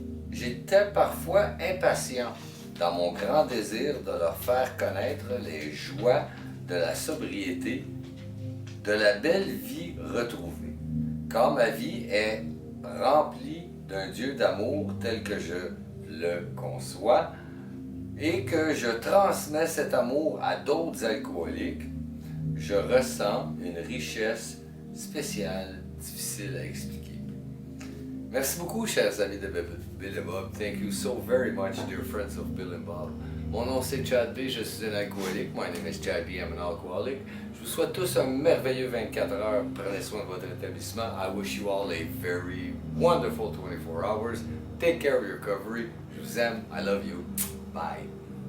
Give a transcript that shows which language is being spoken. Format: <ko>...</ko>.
<fr>J'étais parfois impatient dans mon grand désir de leur faire connaître les joies de la sobriété, de la belle vie retrouvée, quand ma vie est remplie d'un Dieu d'amour tel que je le conçois et que je transmets cet amour à d'autres alcooliques, je ressens une richesse spéciale, difficile à expliquer. Merci beaucoup, chers amis de Bill and Bob.</fr> <en>Thank you so very much, dear friends of Bill and Bob.</en> <fr>Mon nom c'est Chad B, je suis un alcoolique.</fr> <en>My name is Chad B, I'm an alcoholic.</en> <fr>Je vous souhaite tous un merveilleux 24 heures. Prenez soin de votre établissement.</fr> <en>I wish you all a very wonderful 24 hours. Take care of your recovery.</en> <fr>Je vous aime.</fr> <en>I love you. Bye.</en>